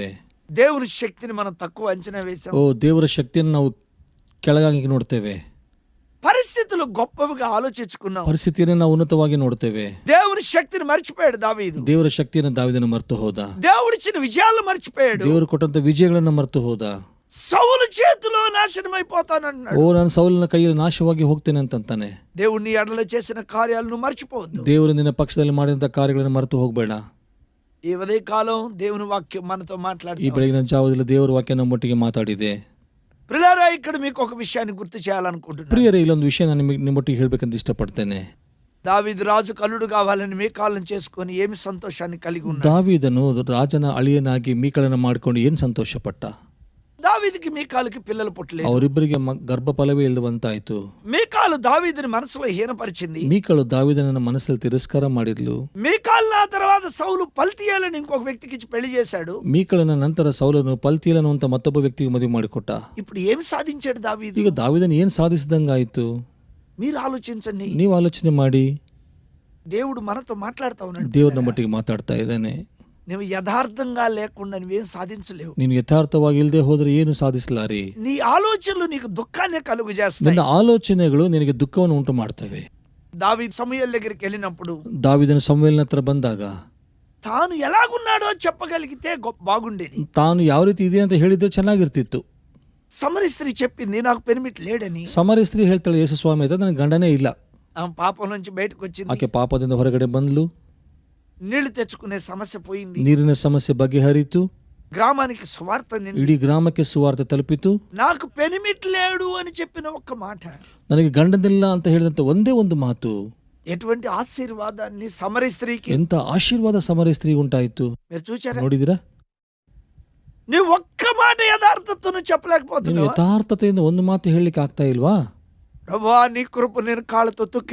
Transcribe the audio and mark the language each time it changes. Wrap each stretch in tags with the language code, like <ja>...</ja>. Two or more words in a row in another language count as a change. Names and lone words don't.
<te>దేవుని శక్తిని మనం తక్కువ అంచనా వేసాం.</te> <kn>ಓ ದೇವರ ಶಕ್ತಿಯನ್ನು ನಾವು ಕೆಳಗಾಗಿ ನೋಡ್ತೇವೆ.</kn> <te>పరిస్థితులు గొప్పవిగా ఆలోచించుకున్నాం.</te> <kn>ಪರಿಸ್ಥಿತಿಯನ್ನು ನಾವು ಉನ್ನತವಾಗಿ ನೋಡ್ತೇವೆ.</kn> <te>దేవుని శక్తిని మర్చిపోయాడు దావీదు.</te> <kn>ದೇವರ ಶಕ್ತಿಯನ್ನು ದಾವೀದನ ಮರೆತು ಹೋದ.</kn> <te>దేవుడిచ్చిన విజయాలను మర్చిపోయాడు.</te> <kn>ದೇವರು ಕೊಟ್ಟಂತ ವಿಜಯಗಳನ್ನ ಮರೆತು ಹೋದ.</kn> <te>సౌలు చేతిలో నాశనం అయిపోతానన్నాడు.</te> <kn>ಓ ನಾನು ಸೌಲನ ಕೈಯಲ್ಲಿ ನಾಶವಾಗಿ ಹೋಗ್ತೇನೆ ಅಂತಾನೆ.</kn> <te>దేవుని ఎడల చేసిన కార్యాలను మర్చిపోవద్దు.</te> <kn>ದೇವರು ನಿನ್ನ ಪಕ್ಷದಲ್ಲಿ ಮಾಡಿದಂತ ಕಾರ್ಯಗಳನ್ನು ಮರೆತು ಹೋಗ್ಬೇಡ.</kn> <te>ఈ ఉదయ కాలం దేవుని వాక్యం మనతో</te> <kn>ಈ</kn> <te>మాట్లాడుతుంది.</te> <kn>ಬೆಳಗಿನ ಜಾವದಲ್ಲಿ ದೇವರ ವಾಕ್ಯ ನಮ್ಮೊಟ್ಟಿಗೆ ಮಾತಾಡಿದೆ.</kn> <te>ప్రియులారా, ఇక్కడ మీకు ఒక విషయాన్ని గుర్తు చేయాలనుకుంటున్నాను.</te> <kn>ಪ್ರಿಯರೇ, ಇಲ್ಲೊಂದು ವಿಷಯ ನಾನು ನಿಮ್ಮೊಟ್ಟಿಗೆ ಹೇಳ್ಬೇಕಂತ ಇಷ್ಟಪಡ್ತೇನೆ.</kn> <te>దావీదు రాజు కల్లుడు కావాలని మీకాలను చేసుకొని ఏమి సంతోషాన్ని కలిగి ఉన్నాడు.</te> <kn>ದಾವೀದನು ರಾಜನ ಅಳಿಯನಾಗಿ ಮೀಕಳನ್ನ ಮಾಡಿಕೊಂಡು ಏನ್ ಸಂತೋಷ ಪಟ್ಟ.</kn> <te>దావీదుకి మీకాలుకి పిల్లలు పుట్టలేదు.</te> <kn>ಅವರಿಬ್ಬರಿಗೆ ಗರ್ಭಫಲವೇ ಇಲ್ಲದಂತಾಯ್ತು.</kn> <te>మీకాలు దావీదుని మనసులో హీనపరిచింది.</te> <kn>ಮೀಕಳು ದಾವೀದನ ಮನಸ್ಸಲ್ಲಿ ತಿರಸ್ಕಾರ ಮಾಡಿದ್ಲು.</kn> <te>మీకాలు ఆ తర్వాత సౌలు పల్తీయేలని ఇంకొక వ్యక్తికి ఇచ్చి పెళ్లి చేశాడు.</te> <kn>ಮೀಕಳನ ನಂತರ ಸೌಲನು ಪಲ್ತೀಯಲನು ಅಂತ ಮತ್ತೊಬ್ಬ ವ್ಯಕ್ತಿಗೆ ಮದುವೆ ಮಾಡಿಕೊಟ್ಟ.</kn> <te>ఇప్పుడు ఏమి సాధించాడు దావీదు?</te> <kn>ಈಗ ದಾವೀದನ ಏನ್ ಸಾಧಿಸಿದಂಗಾಯ್ತು?</kn> <te>మీరు ఆలోచించండి.</te> <kn>ನೀವು ಆಲೋಚನೆ ಮಾಡಿ.</kn> <te>దేవుడు మనతో మాట్లాడుతా ఉన్నాడు.</te> <kn>ದೇವ್ರನ್ನ ಮಟ್ಟಿಗೆ ಮಾತಾಡ್ತಾ ಇದ್ದಾನೆ.</kn> <te>నువ్వు యథార్థంగా లేకుండా నువ్వేం సాధించలేవు.</te> <kn>ನೀನು ಯಥಾರ್ಥವಾಗಿ ಇಲ್ಲದೆ ಹೋದ್ರೆ ಏನು ಸಾಧಿಸಲಾರಿ.</kn> <te>నీ ఆలోచనలు నీకు దుఃఖాన్ని కలుగు చేస్తాయి.</te> <kn>ನಿನ್ನ ಆಲೋಚನೆಗಳು ನಿನಗೆ ದುಃಖವನ್ನು ಉಂಟು ಮಾಡ್ತವೆ.</kn> <te>దావీదు సమూయేలు దగ్గరికి వెళ్ళినప్పుడు</te> <kn>ದಾವೀದನ ಸಮುವೇಲನ ಹತ್ರ ಬಂದಾಗ</kn> <te>తాను ఎలాగున్నాడో చెప్పగలిగితే బాగుండేది.</te> <kn>ತಾನು ಯಾವ ರೀತಿ ಇದೆ ಅಂತ ಹೇಳಿದ್ರೆ ಚೆನ್ನಾಗಿರ್ತಿತ್ತು.</kn> <te>సమరీ స్త్రీ చెప్పింది నాకు పెనిమిటి లేడని.</te> <kn>ಸಮರಿ ಸ್ತ್ರೀ ಹೇಳ್ತಾಳೆ, ಯೇಸು ಸ್ವಾಮಿ అయితే ನನಗೆ ಗಂಡನೇ ಇಲ್ಲ.</kn> <te>ఆమె పాపం నుంచి బయటకు వచ్చింది.</te> <kn>ಆಕೆ ಪಾಪದಿಂದ ಹೊರಗಡೆ ಬಂದ್ಲು.</kn> <te>నీళ్లు తెచ్చుకునే సమస్య పోయింది.</te> <kn>ನೀರಿನ ಸಮಸ್ಯೆ ಬಗೆಹರಿತು.</kn> <te>గ్రామానికి సువార్త అందింది.</te> <kn>ಇಡೀ ಗ್ರಾಮಕ್ಕೆ ಸುವಾರ್ತೆ ತಲುಪಿತು.</kn> <te>నాకు పెనిమిటి లేడు అని చెప్పిన ఒక్క మాట,</te> <kn>ನನಗೆ ಗಂಡನಿಲ್ಲ ಅಂತ ಹೇಳಿದಂತ ಒಂದೇ ಒಂದು ಮಾತು,</kn> <te>ఎటువంటి ఆశీర్వాదాన్ని సమరీ స్త్రీకి,</te> <kn>ಎಂತ ಆಶೀರ್ವಾದ ಸಮರಿ ಸ್ತ್ರೀ ಉಂಟಾಯಿತು.</kn> <te>మీరు చూచారా?</te> <kn>ನೋಡಿದಿರಾ?</kn> <te>నువ్వు ఒక్క మాట యథార్థతను</te> <kn>ನೀನು</kn> <te>చెప్పలేకపోతున్నావు.</te> <kn>ಯಥಾರ್ಥತೆಯಿಂದ ಒಂದು ಮಾತು ಹೇಳಲಿಕ್ಕೆ ಆಗ್ತಾ ಇಲ್ವಾ?</kn> <te>ప్రభువా నీ కృప నేను కాళ్ళతో తొక్కి</te>